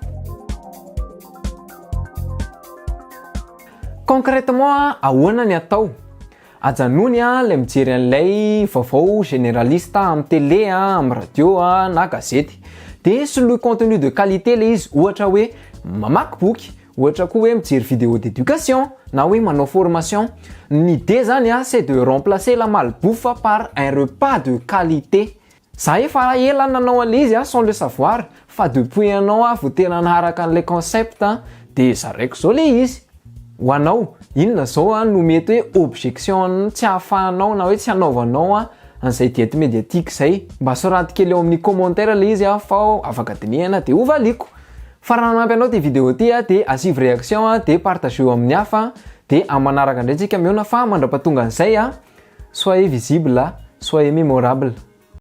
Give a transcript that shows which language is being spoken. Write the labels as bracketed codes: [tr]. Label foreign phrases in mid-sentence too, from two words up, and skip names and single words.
[mg] Concrètement ahoana ny atao? Ajanony ilay mijery an'ilay vaovao généraliste amin'ny télé, amin'ny radio na gazety. Dia soloy [fr] contenu de qualité [mg] le izy ohatra hoe mamaky boky, ohatra koa hoe mijery [fr] vidéo d'éducation [mg] na hoe manao formation. [fr] L'idée zany c'est de remplacer la malbouffe par un repas de qualité. [mg] Za efa ela nanao an'izy [fr] sans le savoir [mg] fa depuis ianao vao tena naharaka an' [fr] le concept [mg] de zaraiko zao le izy. Ho anao, inona zao no mety hoe objection tsy ahafahanao na hoe tsy hanaovanao an'izay diety médiatique zay? Mba soraty kely eo amin'ny commentaire le izy fa afaka dinihana de ovaliko. Fa raha nanampy anao ty vidéo ty de asivy réaction de partageo amin'ny hafa de amanaraka indray tsika miona fa mandrapatonga an'izay [fr] soyez visible, soyez mémorable.